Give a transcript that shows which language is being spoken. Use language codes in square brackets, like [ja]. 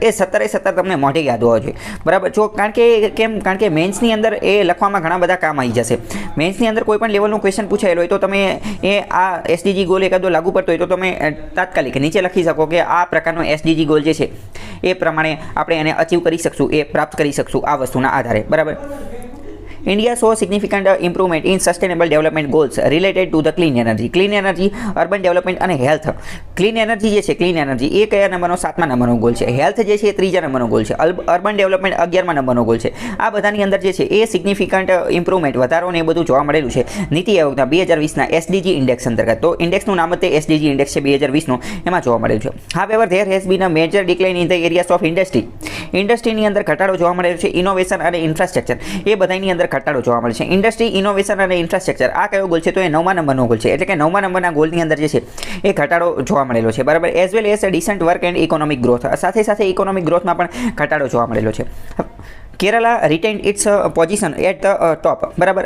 [gu] એ 17 તમને મોઢે યાદ હોવા જોઈએ, બરાબર। જો કારણ કે મેન્સની અંદર એ લખવામાં ઘણા બધા કામ આવી જશે। મેન્સની અંદર કોઈ પણ લેવલનું ક્વેશ્ચન પૂછાયેલો હોય તો તમે આ એસડીજી ગોલ એકાદો લાગુ પડતો હોય તો તમે તાત્કાલિક નીચે લખી શકો કે આ પ્રકારનો એસડીજી ગોલ જે છે એ પ્રમાણે આપણે એને અચીવ કરી શકશું, એ પ્રાપ્ત કરી શકશું આ વસ્તુના આધારે, બરાબર। [en] India saw significant improvement in sustainable development goals related to the clean energy, urban development અને health। [gu] ક્લીન એનર્જી જે છે, ક્લીન એનર્જી એ કયા નંબરનો? 7મા નંબરનો ગોલ છે। હેલ્થ જે છે એ 3જા નંબરનો ગોલ છે। અર્બન ડેવલપમેન્ટ 11મા નંબરનો ગોલ છે। આ બધાની અંદર જે છે એ સિગ્નિફિકન્ટ ઇમ્પ્રુવમેન્ટ, વધારો ને એ બધું જોવા મળેલું છે નીતિ આયોગના 2020ના એસડીજી ઇન્ડેક્સ અંતર્ગત। તો ઇન્ડેક્સનું નામ જ તે એસડીજી ઇન્ડેક્સ છે 2020નું, એમાં જોવા મળેલું છે। [en] However, there has been a major decline in the areas of [gu] ઇન્ડસ્ટ્રીની અંદર ઘટાડો જોવા મળેલો છે। ઇનોવેશન અને ઇન્ફ્રાસ્ટ્રક્ચર એ બધાની અંદર ઘટાડો જોવા મળે છે। ઇન્ડસ્ટ્રી, ઇનોવેશન અને ઇન્ફ્રાસ્ટ્રક્ચર આ કયો ગોલ છે? તો એ 9મા નંબરનો ગોલ છે, એટલે કે 9મા નંબરના ગોલની અંદર જે છે એ ઘટાડો જોવા મળેલો છે, બરાબર। [en] as well as decent work and economic growth, [gu] સાથે ઇકોનોમિક ગ્રોથમાં પણ ઘટાડો જોવા મળેલો છે। [en] Kerala retained its position at the top, [gu] બરાબર।